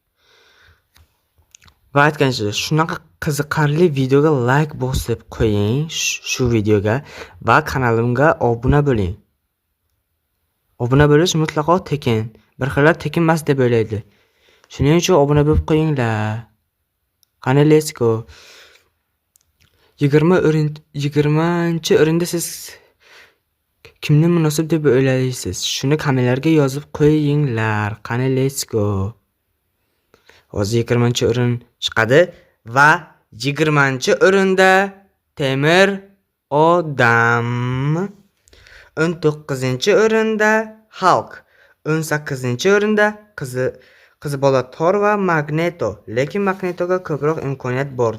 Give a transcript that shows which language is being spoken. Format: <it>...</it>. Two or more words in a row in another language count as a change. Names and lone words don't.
<uz>Va aytgancha, shunaqa qiziqarli videoga like bosib qo'ying shu videoga va kanalimga obuna bo'ling. Obuna bo'lish mutlaqo tekin. Bir xillar tekinmas deb o'ylaydi. Shuning uchun obuna bo'lib qo'yinglar. Qani</uz> <en>let's go.</en> <uz>20-chi o'rinda siz kimni munosib deb o'ylaysiz? Shuni kommentlarga yozib qo'yinglar. Qani</uz> <en>let's go.</en> <uz>Hozir 20-chi o'rin chiqadi va 20-chi o'rinda Temir odam, 19-chi o'rinda Hulk, 18-chi o'rinda qizi bola Thor va Magneto, lekin Magnetoga ko'proq imkoniyat bor.</uz>